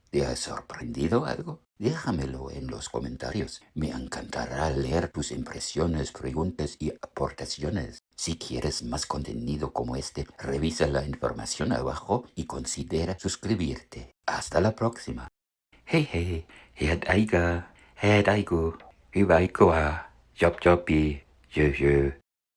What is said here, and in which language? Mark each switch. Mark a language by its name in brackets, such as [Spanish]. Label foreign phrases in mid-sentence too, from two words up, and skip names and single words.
[Spanish] ¿Te ha sorprendido algo? Déjamelo en los comentarios. Me encantará leer tus impresiones, preguntas y aportaciones. Si quieres más contenido como este, revisa la información abajo y considera suscribirte. Hasta la próxima. Hei, hei, hei, daigu, hyvä aikoa, job, jö.